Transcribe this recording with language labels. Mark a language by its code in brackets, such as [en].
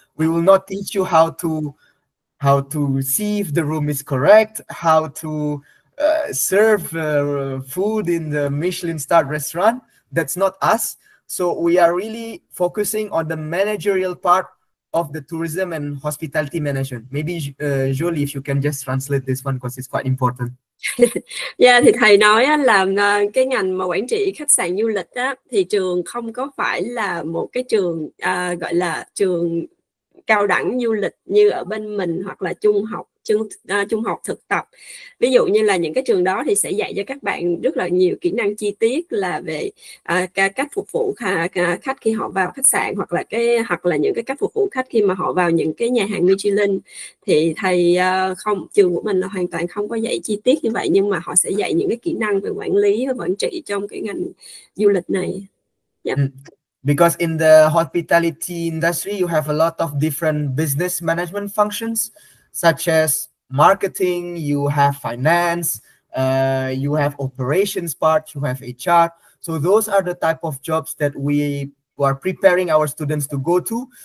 [en] We will not teach you how to see if the room is correct, how to serve food in the Michelin star restaurant. That's not us. So we are really focusing on the managerial part of the tourism and hospitality management. Maybe Jolie, if you can just translate this one because it's quite important. [vi] Yeah, thì thầy nói á, là cái ngành mà quản trị khách sạn du lịch á, thì trường không có phải là một cái trường gọi là trường cao đẳng du lịch như ở bên mình, hoặc là trung học thực tập. Ví dụ như là những cái trường đó thì sẽ dạy cho các bạn rất là nhiều kỹ năng chi tiết là về cách phục vụ khách khi họ vào khách sạn, hoặc là những cái cách phục vụ khách khi mà họ vào những cái nhà hàng Michelin. Thì thầy trường của mình là hoàn toàn không có dạy chi tiết như vậy, nhưng mà họ sẽ dạy những cái kỹ năng về quản lý và quản trị trong cái ngành du lịch này. [en] Yep. Because in the hospitality industry, you have a lot of different business management functions, such as marketing, you have finance, you have operations part, you have HR. So those are the type of jobs that we are preparing our students to go to.